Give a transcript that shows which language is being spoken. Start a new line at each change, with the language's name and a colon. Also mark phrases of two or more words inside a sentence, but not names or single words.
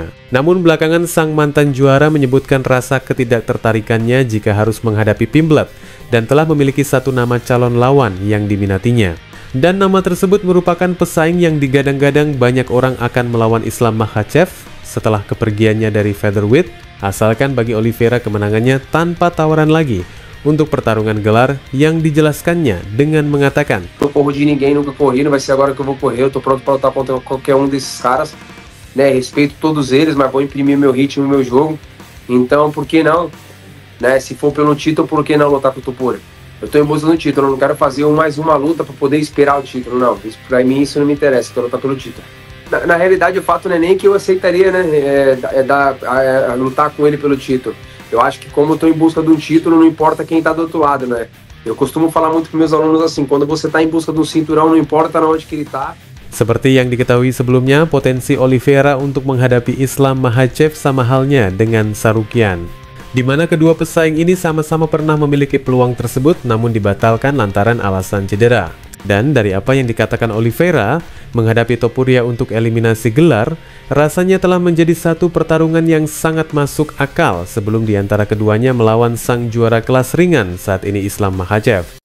Indonesian: Namun belakangan sang mantan juara menyebutkan rasa ketidaktertarikannya jika harus menghadapi Pimblett dan telah memiliki satu nama calon lawan yang diminatinya. Dan nama tersebut merupakan pesaing yang digadang-gadang banyak orang akan melawan Islam Makhachev setelah kepergiannya dari featherweight, asalkan bagi Oliveira kemenangannya tanpa tawaran lagi untuk pertarungan gelar yang dijelaskannya dengan mengatakan,
Portuguese: "Não corro de ninguém, nunca corri, não vai ser agora que eu vou correr, eu tô pronto para lutar contra qualquer desses caras, né? Respeito todos eles, mas vou imprimir meu ritmo, meu jogo. Então, por que não, né? Se for pelo título, por que não lutar com o Topuria? Eu tô em busca do título, eu não quero fazer mais uma luta para poder esperar o título, não. Para mim isso não me interessa, eu quero lutar pelo título." Na realidade, o fato não é nem que eu aceitaria, né? Lutar com ele pelo título. Eu acho que como eu estou em busca de título, não importa quem está do outro lado, né? Eu costumo falar muito para meus alunos assim, quando você está em busca de cinturão, não importa onde que ele está.
Indonesian: Seperti yang diketahui sebelumnya, potensi Oliveira untuk menghadapi Islam Makhachev sama halnya dengan Tsarukyan, di mana kedua pesaing ini sama-sama pernah memiliki peluang tersebut namun dibatalkan lantaran alasan cedera. Dan dari apa yang dikatakan Oliveira, menghadapi Topuria untuk eliminasi gelar, rasanya telah menjadi satu pertarungan yang sangat masuk akal sebelum diantara keduanya melawan sang juara kelas ringan saat ini Islam Makhachev.